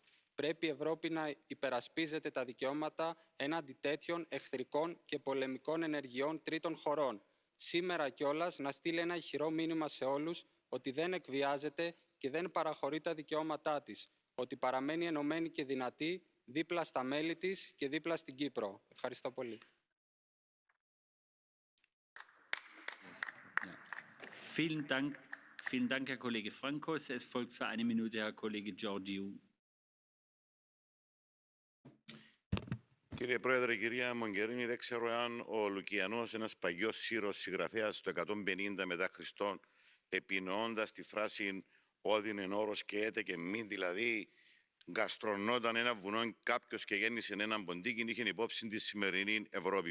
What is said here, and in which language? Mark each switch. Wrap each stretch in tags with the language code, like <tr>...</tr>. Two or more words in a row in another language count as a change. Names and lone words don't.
<el>Πρέπει η Ευρώπη να υπερασπίζεται τα δικαιώματα έναντι τέτοιων εχθρικών και πολεμικών ενεργειών τρίτων χωρών. Σήμερα κιόλας να στείλει ένα ηχηρό μήνυμα σε όλους ότι δεν εκβιάζεται και δεν παραχωρεί τα δικαιώματά της, ότι παραμένει ενωμένη και δυνατή δίπλα στα μέλη της και δίπλα στην Κύπρο. Ευχαριστώ πολύ.</el> <de>Vielen Dank, Herr Kollege Frankos. Es folgt für eine Minute Herr Kollege Georgiou.</de> <el>Κύριε Πρόεδρε, κυρία Μογκερίνη, δεν ξέρω αν ο Λουκιανός, ένας παγιός Σύρος συγγραφέας το 150 μετά Χριστόν, επινοώντας τη φράση «Όδιν εν όρος και έτε και μη», δηλαδή γκαστρωνόταν ένα βουνό κάποιος και γέννησε έναν ποντίκι, είχε υπόψη τη σημερινή Ευρώπη.</el>